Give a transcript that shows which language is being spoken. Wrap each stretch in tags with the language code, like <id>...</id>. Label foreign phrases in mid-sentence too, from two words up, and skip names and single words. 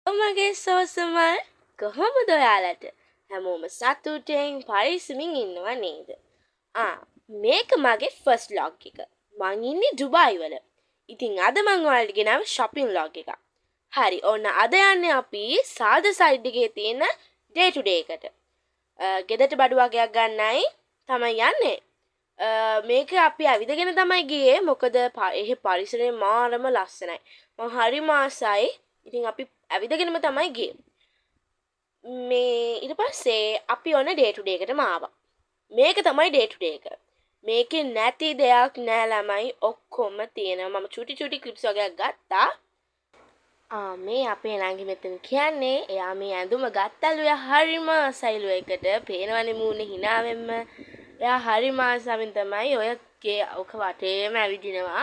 <si>මගේ සෝසමල් කොහොමද ඔයාලට හැමෝම සතුටෙන් පරිස්සමින් ඉන්නව නේද? මේක මගේ</si> <en>first vlog</en> <si>එක. මං ඉන්නේ ඩුබායි වල. ඉතින් අද මං ඔයාලට ගෙනාව</si> <en>shopping vlog</en> <si>එකක්. හරි, ඔන්න අද යන්නේ අපි සාද සයිඩ් එකේ තියෙන</si> <en>day to day</en> <si>එකට. ගෙදරට බඩු වගේක් ගන්නයි තමයි යන්නේ. මේක අපි ඇවිදගෙන තමයි ගියේ. මොකද එහෙ පරිසරය මාරම ලස්සනයි. මං හරිම ආසයි. ඉතින් අපි ඇවිදගෙනම තමයි ගියේ. මේ ඊට පස්සේ අපි ඔන්න</si> <en>day to day</en> <si>එකටම ආවා. මේක තමයි</si> <en>day to day</en> <si>එක. මේකේ නැති දෙයක් නෑ ළමයි, ඔක්කොම තියෙනවා. මම චුටි චුටි ක්ලිප්ස් වගේක් ගත්තා. මේ අපේ නංගි මෙතන කියන්නේ එයා මේ ඇඳුම ගත්තලු. එයා හරිම ආසයිලු එකට. පේනවනේ මූණේ hinaවෙන්න. එයා හරිම ආසාවෙන් තමයි ඔක වටේම ඇවිදිනවා.</si>